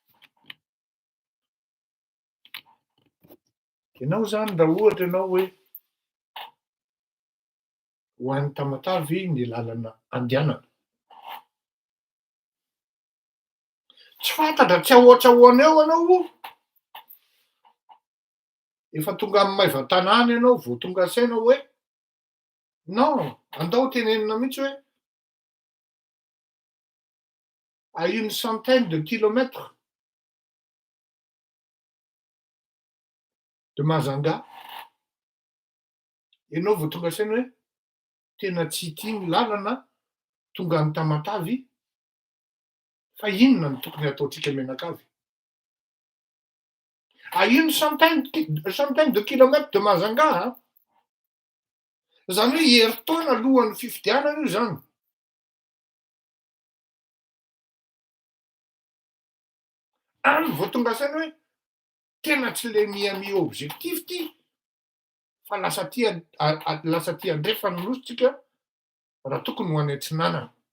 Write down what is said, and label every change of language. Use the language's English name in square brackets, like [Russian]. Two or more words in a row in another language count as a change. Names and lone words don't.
[Malagasy] Ianao zany raha ohatra ianao hoe ho an'ny Tamatavy ny lalana andehanana, tsy fantatra, tsy ahoatra-hoana eo anao, efa tonga amy maivan-tanàna ianao vao tonga saina hoe non, andao tenenina mihitsy hoe [French] à une centaine de kilomètres de Mazanga, [Malagasy] ianao vao tonga saina hoe tena tsy ity ny lalana tonga any Tamatavy, fa inona ny tokony ataotsika menakavy? [French] À une centaine de kilomètres de Mazanga, [Malagasy] zany hoe herintaona alohan'ny fifidianana io zany. Any vao tonga saina hoe tena tsy le mi objectif ty, fa lasa ty andrefana nositsika raha tokony ho any antsinanana.